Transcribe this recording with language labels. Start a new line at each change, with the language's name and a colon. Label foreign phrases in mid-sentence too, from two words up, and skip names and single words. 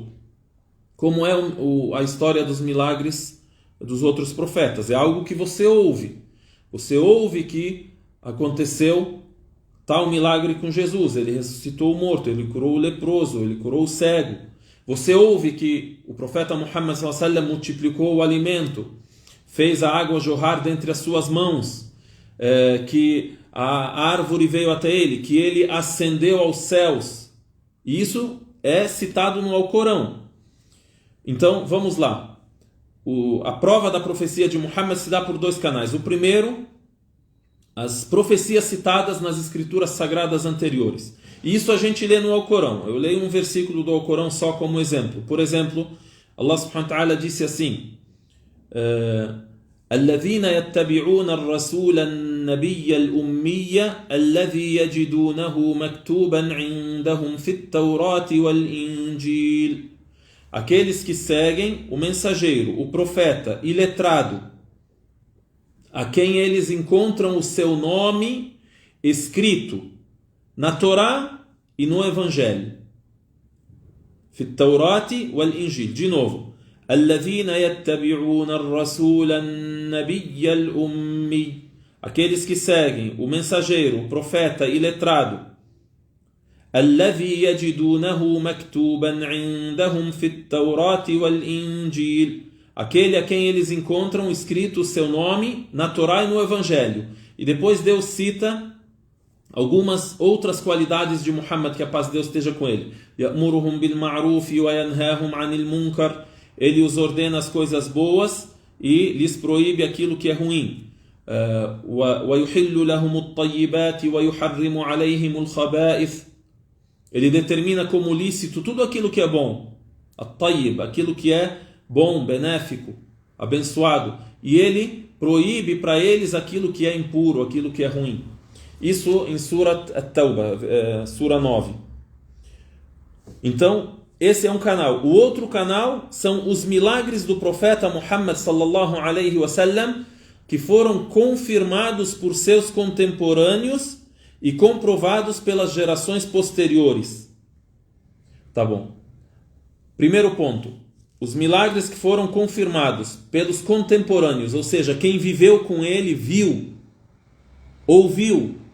Portuguese: Como é a história dos milagres dos outros profetas. É algo que você ouve. Você ouve que aconteceu tal milagre com Jesus. Ele ressuscitou o morto, ele curou o leproso, ele curou o cego. Você ouve que o profeta Muhammad
Arabic: صلى الله عليه وسلم
Portuguese: multiplicou o alimento, fez a água jorrar dentre as suas mãos, que a árvore veio até ele, que ele ascendeu aos céus. E isso é citado no Alcorão. Então, vamos lá. A prova da profecia de Muhammad se dá por dois canais. O primeiro, as profecias citadas nas escrituras sagradas anteriores. E isso a gente lê no Alcorão. Eu leio um versículo do Alcorão só como exemplo. Por exemplo, Allah
Arabic: سبحانه وتعالى
Portuguese: disse assim:
Arabic: الذين يتبعون الرسول النبي الأمي الذي يجدونه مكتوبا عندهم في التوراة والإنجيل.
Portuguese: Aqueles que seguem o mensageiro, o profeta iletrado, a quem eles encontram o seu nome escrito na Torá e no Evangelho.
Arabic: في التوراة والإنجيل.
Portuguese: De novo.
Arabic: الذين يتبعون الرسول النبي الأمي.
Portuguese: Aqueles que seguem o mensageiro, o profeta iletrado.
Arabic: الذي يجدونه مكتوبا عندهم في التوراة والإنجيل.
Portuguese: Aquele a quem eles encontram escrito o seu nome na Torá e no Evangelho. E depois Deus cita algumas outras qualidades de Muhammad, que a paz de Deus esteja com ele.
Arabic: يأمرهم بالمعروف وينهاهم عن المنكر.
Portuguese: Ele os ordena as coisas boas e lhes proíbe aquilo que é ruim.
Arabic: ويحل لهم الطيبات ويحرم عليهم الخبائث.
Portuguese: Ele determina como lícito tudo aquilo que é bom, at-tayyib, aquilo que é bom, benéfico, abençoado, e ele proíbe para eles aquilo que é impuro, aquilo que é ruim. Isso em Surat At-Tawbah, Sura 9. Então, esse é um canal. O outro canal são os milagres do profeta Muhammad
Arabic: صلى الله عليه وسلم,
Portuguese: que foram confirmados por seus contemporâneos e comprovados pelas gerações posteriores. Tá bom. Primeiro ponto. Os milagres que foram confirmados pelos contemporâneos, ou seja, quem viveu com ele, viu, ouviu.